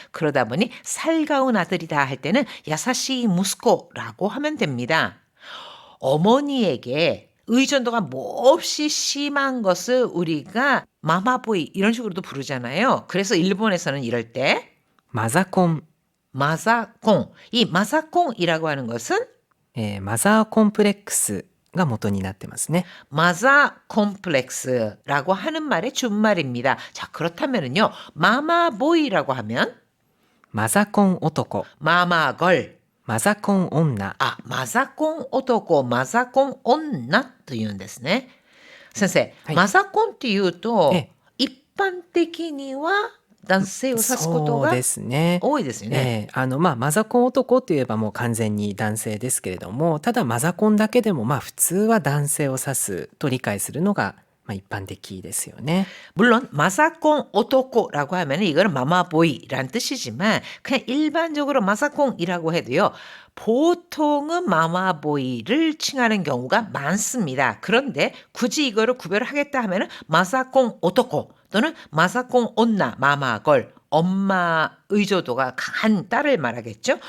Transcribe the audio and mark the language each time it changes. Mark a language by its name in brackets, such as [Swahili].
[Korean] 그러다 보니 살가운 아들이다 할 때는 야사시 무스코라고 하면 됩니다. 어머니에게 의존도가 몹시 심한 것을 우리가 마마보이 이런 식으로도 부르잖아요. 그래서 일본에서는 이럴 때 [Japanese] マザコン、 [Korean] 마사콩, 이 마사콩이라고 하는 것은 [Japanese] マザーコンプレックスが元になってますね [Korean] 마자 콤플렉스라고 하는 말의 준말입니다. 자, 그렇다면은요. 마마보이라고 하면 [Japanese] マザコン男 [Korean] 마마걸, [Japanese] マザコン女 [Korean] 마사콩 오토코, 마사콩 온나 [Japanese] というんですね. 先生、はいマザコンっていうと、ええ一般的には男性を指すことがそうですね。多いですよね。マザコン男といえばもう完全に男性ですけれども、ただマザコンだけでも普通は男性を指すと理解するのが一般的ですよね。 [Korean] 물론 마사콩 오토코라고 하면 이거는 마마보이란 뜻이지만 그냥 일반적으로 마사콩이라고 해도요. 보통은 마마보이를 칭하는 경우가 많습니다. 그런데 굳이 이거를 구별을 하겠다 하면은 마사콩 오토코 또는 마사콩 온나 마마걸 엄마 의존도가 강한 딸을 말하겠죠.